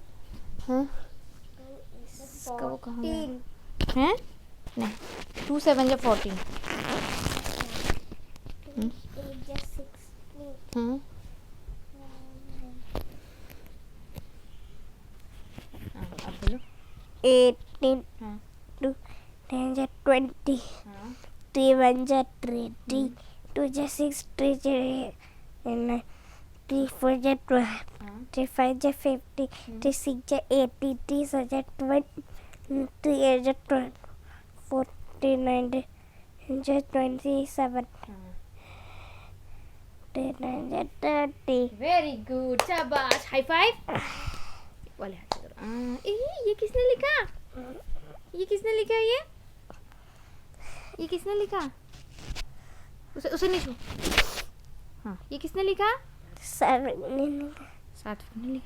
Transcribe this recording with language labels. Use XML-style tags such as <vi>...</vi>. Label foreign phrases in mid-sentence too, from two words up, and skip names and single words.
<hi>हाँ, इसका वो कहाँ गया है? नहीं, 2 7 जा 14। हाँ, अब बोलो 18 हाँ 2 10 जा 20 हाँ 3 1 जा 30 2 जा 6 3 जा 9 3 4 जा 12 हाँ 3 5 जा 50 3 6 जा 80 3 7 जा 20 3 8 जा 12 49 जा 27 9 जा 30।</hi> <en>very good,</en> <hi>शाबाश,</hi> <en>high five</en> <hi>वाले हाथ से करो। ये किसने लिखा, ये किसने लिखा, ये किसने लिखा, उसे नहीं छू। हाँ, ये किसने लिखा, सात्विक ने लिखा।</hi>